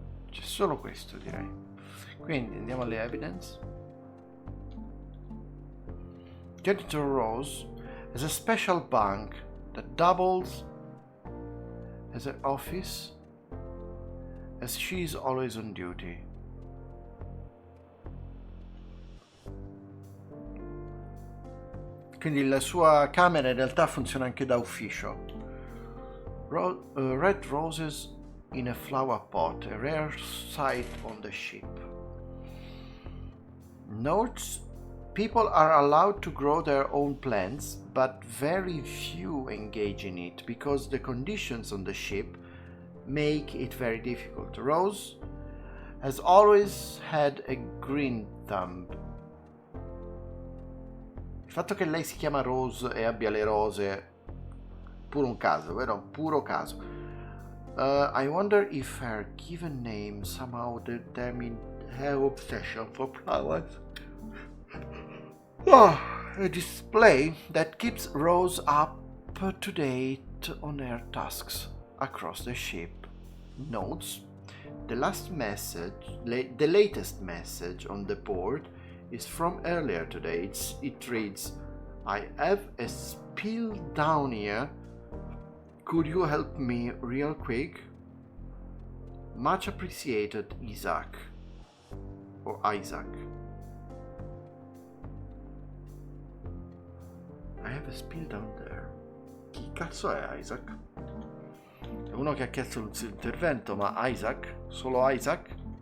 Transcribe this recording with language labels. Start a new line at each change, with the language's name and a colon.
Italian: C'è solo questo, direi. Quindi andiamo alle evidence.
English: Janitor Rose has a special bank that doubles as an office as she is always on duty.
Italian: Quindi la sua camera in realtà funziona anche da ufficio.
English: Red roses in a flower pot, a rare sight on the ship. Notes: people are allowed to grow their own plants, but very few engage in it because the conditions on the ship make it very difficult. Rose has always had a green thumb.
Italian: Il fatto che lei si chiama Rose e abbia le rose Puro un caso, vero? Puro caso.
English: I wonder if her given name somehow determined her obsession for flowers. Oh, a display that keeps rows up to date on her tasks across the ship. Notes: the latest message on the board is from earlier today. It reads, "I have a spill down here. Could you help me real quick? Much appreciated, Isaac." Or Isaac. I have a spill down there.
Italian: Chi cazzo è Isaac? È uno che ha chiesto l'intervento, ma Isaac? Solo Isaac?